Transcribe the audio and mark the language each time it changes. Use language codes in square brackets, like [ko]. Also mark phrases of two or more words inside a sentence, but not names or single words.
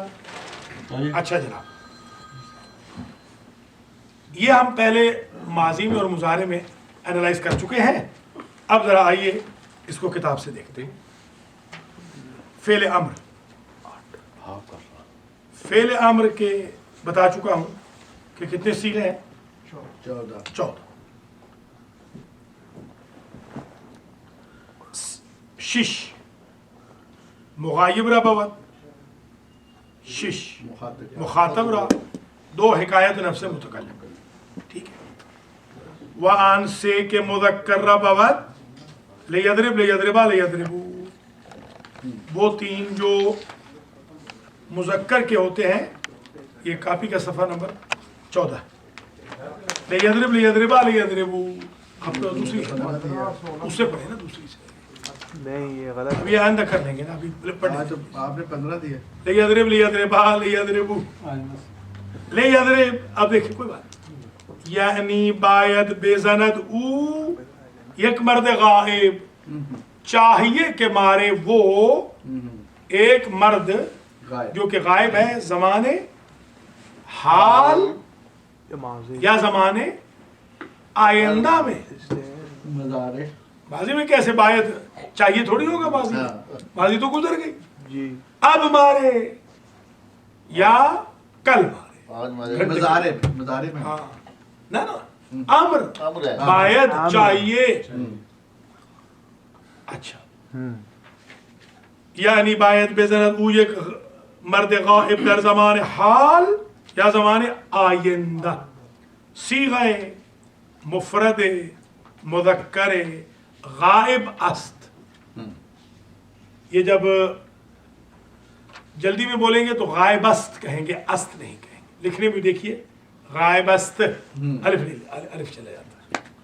[ur] اچھا جناب، یہ ہم پہلے ماضی میں اور مضارع میں انالائز کر چکے ہیں. اب ذرا آئیے اس کو کتاب سے دیکھتے ہیں. فعل امر، فعل امر کے بتا چکا ہوں کہ کتنے صیغے ہیں؟ 14. [fa] شش مغایب را بود، شش مخاطب را، 2 حکایت نفس متکلم. [ur] ٹھیک ہے. [fa] وآن سے کے مذکر را بود، [ar] لیضرب لیضربا لیضربو. [ur] وہ 3 جو مذکر کے ہوتے ہیں، یہ کاپی کا صفحہ نمبر 14. [ar] لیضرب لیضربا لیضربو. [ur] آپ کو دوسری اس سے پڑھے نا، دوسری سے نہیں، یہ غلط. ابھی آئندہ کر لیں گے نا، ابھی پڑھیں. آپ نے 15 دیا. [ar] لیضرب لیضربا لیضربو لیضرب. [ur] اب دیکھیں کوئی بات، [fa] یعنی باید بزند او، یک مرد غائب [ur] چاہیے کہ مارے وہ ایک مرد جو کہ غائب ہے زمانے حال یا زمانے آئندہ میں. ماضی میں کیسے باید چاہیے تھوڑی ہوگا، ماضی تو گزر گئی. جی اب مارے یا کل مارے. مضارع میں ہاں نا امر باید چاہیے. اچھا، [fa] یعنی باید بزند او یک مرد غائب در زمان حال یا زمان آئندہ. صیغہ مفرد مذکر غائب است. [ur] یہ جب جلدی میں بولیں گے تو [fa] غائب است [ur] کہیں گے، است نہیں کہیں گے. لکھنے میں دیکھیے [fa] غائب است، [ur] الف نہیں، الف چلا جاتا ہے.